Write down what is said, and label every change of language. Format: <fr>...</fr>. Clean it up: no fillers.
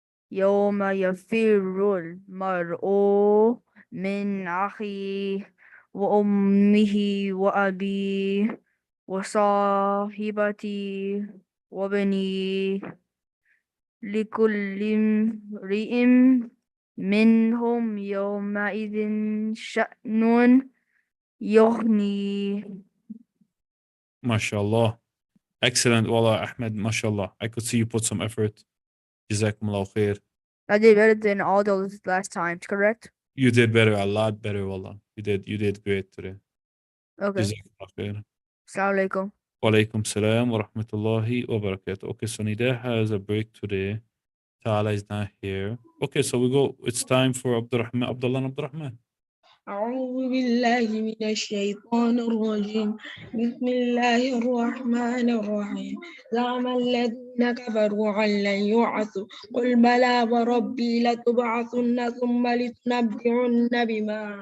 <ar>يوم يفر المرء من أخيه وأمه وأبيه وصاحبته وبنيه لكل امرئ منهم يومئذ شأن يغنيه.</ar> <en>MashaAllah. Excellent. Wallah, Ahmed, MashaAllah. I could see you put some effort. Jazakumullah khair. I did better than all those last times, correct? You did better, a lot better, Wallah. You did great today. Okay. Jazakumullah khair. Assalamu alaikum. Wa alaikum salam wa rahmatullahi wa barakatuh. Okay, so Nida has a break today. Ta'ala is not here. Okay, so we go. It's time for Abdullah and Abdurrahman.</en> <ar>أعوذ بالله من الشيطان الرجيم بسم الله الرحمن الرحيم زعم الذين كفروا أن لن يبعثوا قل بلى وربي لتبعثن ثم لتنبئن بما</ar>